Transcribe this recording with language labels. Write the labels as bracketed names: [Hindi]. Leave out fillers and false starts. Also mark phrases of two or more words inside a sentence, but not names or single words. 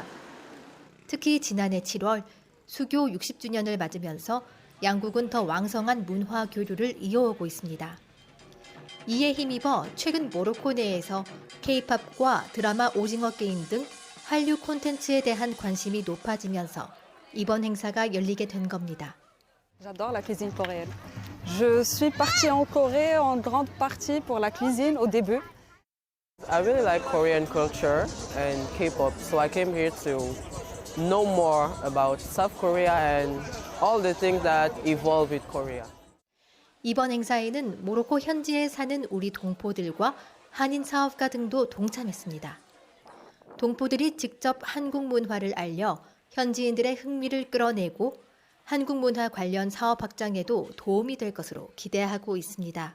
[Korean] 특히 지난해 7월 수교 60주년을 맞으면서 양국은 더 왕성한 문화 교류를 이어오고 있습니다. 이에 힘입어 최근 모로코 내에서 K-팝과 드라마 오징어 게임 등 한류 콘텐츠에 대한 관심이 높아지면서 이번 행사가 열리게 된 겁니다. [French] J'adore la cuisine coréenne. Je suis partie en Corée en grande partie pour la cuisine au début. [English] I really like Korean culture and K-pop, so I came here to know more about South Korea and all the things that evolve with Korea. [Korean] 이번 행사에는 모로코 현지에 사는 우리 동포들과 한인 사업가 등도 동참했습니다. 동포들이 직접 한국 문화를 알려 현지인들의 흥미를 끌어내고 한국 문화 관련 사업 확장에도 도움이 될 것으로 기대하고 있습니다.